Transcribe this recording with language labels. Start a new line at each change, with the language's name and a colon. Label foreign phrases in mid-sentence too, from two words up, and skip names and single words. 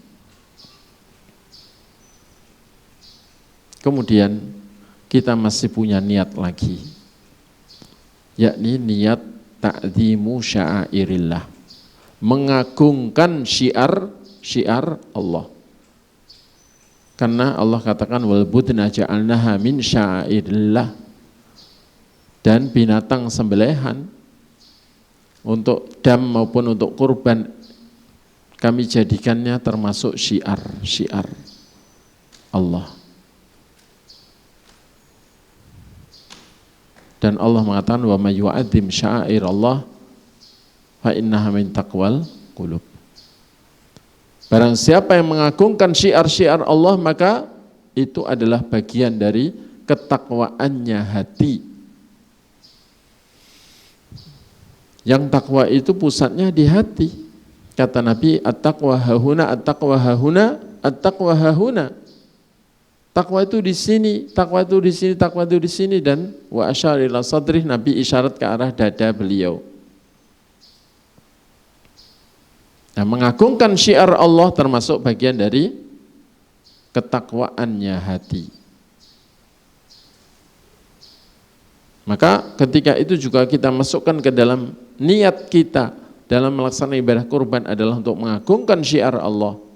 Indonesian: Kemudian kita masih punya niat lagi, yakni niat
Arabic: تعظيم شعائر الله,
Indonesian: mengagungkan syiar Allah. Karena Allah katakan
Arabic: والبدن جعلناها من شعائر الله,
Indonesian: dan binatang sembelihan untuk dam maupun untuk kurban kami jadikannya termasuk syiar Allah. Dan Allah mengatakan
Arabic: ومن يعظم شعائر الله فإنها من تقوى القلوب.
Indonesian: Barang siapa yang mengagungkan syiar-syiar Allah, maka itu adalah bagian dari ketakwaannya hati. Yang takwa itu pusatnya di hati. Kata Nabi,
Arabic: التقوى هاهنا، التقوى هاهنا، التقوى هاهنا.
Indonesian: Takwa itu di sini, takwa itu di sini, takwa itu di sini, dan
Arabic: وأشار إلى صدره,
Indonesian: Nabi isyarat ke arah dada beliau. Nah, mengagungkan syiar Allah termasuk bagian dari ketakwaannya hati. Maka ketika itu juga kita masukkan ke dalam niat kita dalam melaksanakan ibadah kurban adalah untuk mengagungkan syiar Allah.